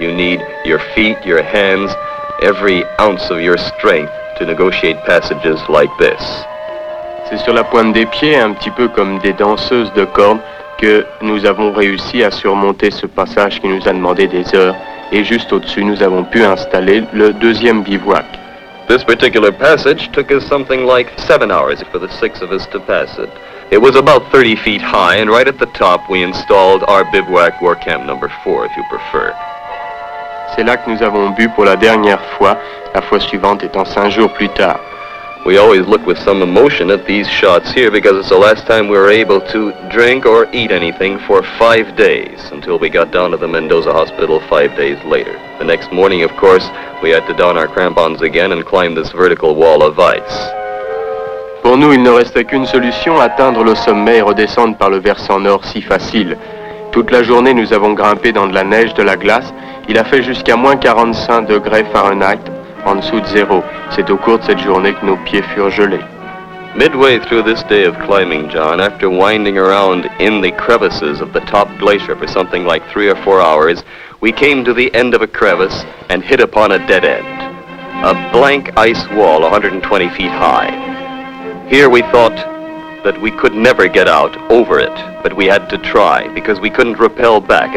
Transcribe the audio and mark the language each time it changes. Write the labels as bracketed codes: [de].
[en] You need your feet, your hands, every ounce of your strength to negotiate passages like this. [fr] C'est sur la pointe des pieds, un petit peu comme des danseuses de cordes, que nous avons réussi à surmonter ce passage qui nous a demandé des heures. Et juste au-dessus, nous avons pu installer le deuxième bivouac. [en] This particular passage took us something like 7 hours for the 6 of us to pass it. It was about 30 feet high, and right at the top we installed our bivouac or camp number 4, if you prefer. [fr] C'est là que nous avons bu pour la dernière fois, la fois suivante étant 5 jours plus tard. [en] We always look with some emotion at these shots here because it's the last time we were able to drink or eat anything for 5 days until we got down to the Mendoza hospital 5 days later. The next morning, of course, we had to don our crampons again and climb this vertical wall of ice. [fr] Pour nous, il ne restait qu'une solution, atteindre le sommet et redescendre par le versant nord si facile. Toute la journée, nous avons grimpé dans de la neige, de la glace. Il a fait jusqu'à moins 45 degrés Fahrenheit, en dessous de zéro. C'est au cours de cette journée que nos pieds furent gelés. [en] Midway through this day of climbing, John, after winding around in the crevices of the top glacier for something like 3 or 4 hours, we came to the end of a crevice and hit upon a dead end. A blank ice wall 120 feet high. Here we thought that we could never get out over it, but we had to try because we couldn't rappel back.